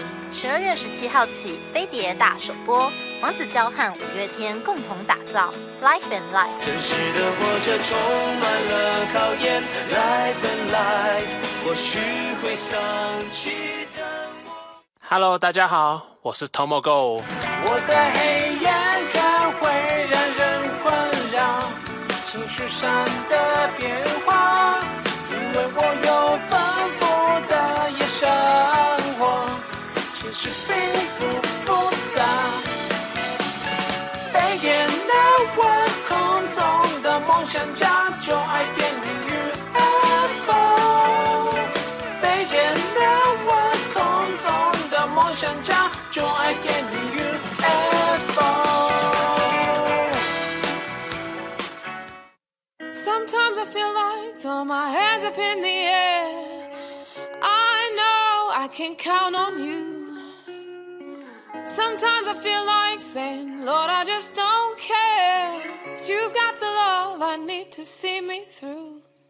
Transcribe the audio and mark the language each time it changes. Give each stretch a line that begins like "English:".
Chinese: 12月17号起，飞碟大首播。王子娇和五月天共同打造 Life and Life。真实的活着充满了考验， Life and Life， 或许会丧气的我。 Hello 大家好，我是 Tomo Go。我的黑眼圈会让人困扰，情绪上的变化，因为我有丰富的夜生活，现实并不复杂。每天的我空中的梦想家，就爱电影与UFO。每天的我空中的梦想家，就爱电影与UFO。
English: Sometimes I feel like throw my hands up in the air. I know I can count on you. Sometimes I feel like saying, Lord, I just don't care. But you've got the love I need to see me through.